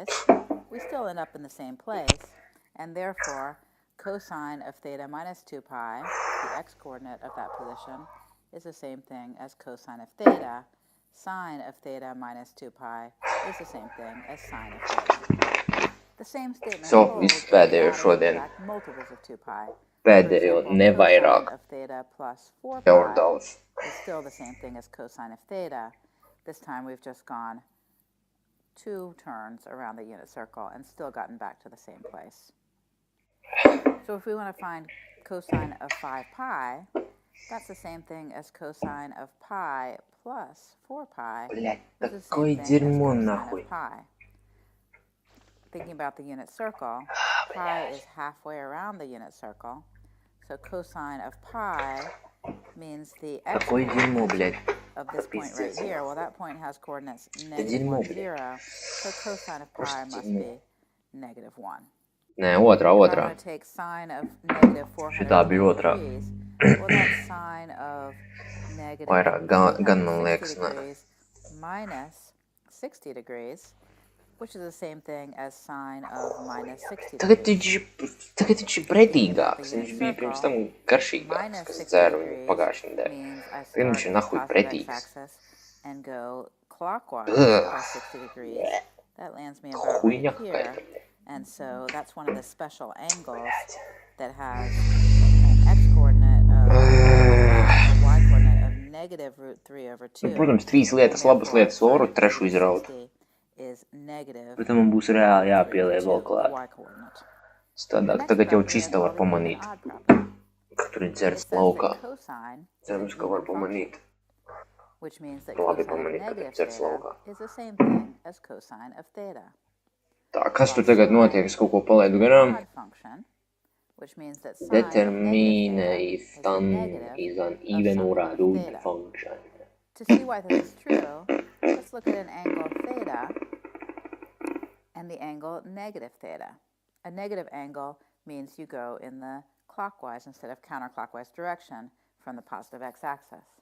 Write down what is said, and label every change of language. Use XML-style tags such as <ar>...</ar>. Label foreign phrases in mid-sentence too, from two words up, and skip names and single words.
<en>We still end up in the same place, and therefore cosine of theta minus 2 pi, the x-coordinate of that position, is the same thing as cosine of theta. Sine of theta minus 2 pi is the same thing as sine of theta. The same statement holds multiples of 2 pi.</en> <lv>Pēdējo nevairāk.</lv> <en>Of theta plus 4 pi is still the same thing as cosine of theta. This time we've just gone 2 turns around the unit circle and still gotten back to the same place. So if we want to find cosine of 5 pi, that's the same thing as cosine of pi plus 4 pi. Is the same thing as cosine of pi. Thinking about the unit circle, pi is halfway around the unit circle. So cosine of pi means the x of this point right here. Well, that point has coordinates -1, 0. So cosine of pi must be -1.</en> <lv>Nē, otrā.</lv> <en>I'm going to take sine of -400 degrees. Well, that's sine of -460 degrees minus 60 degrees, which is the same thing as sine of -60 degrees.</en> <lv>Tagad viņš ir pretīgāks. Viņš bija pirms tam garšīgāks, kas dzēra viņu pagājušajā nedēļā. Tagad viņš ir nahuj pretīgs.</lv> <en>And go clockwise by 60 degrees. That lands me about right here. And so that's one of the special angles that has an x-coordinate of a y-coordinate of -√3/2.</en> <lv>Protams, 3 lietas, labas lietas, oru, trešu izraut. Bet tam man būs reāli jāpieliek vēl klāt. Stādāk, tagad jau čista var pamanīt, ka tur ir dzerts laukā. Cerams, ka var pamanīt. Labi pamanīt, ka tur dzerts laukā. Tā, kas tur tagad notiek? Es kaut ko palaidu garām.</lv> <en>Determine if tan is an even or an odd function. To see why this is true, let's look at an angle theta and the angle negative theta. A negative angle means you go in the clockwise instead of counterclockwise direction from the positive x-axis.</en>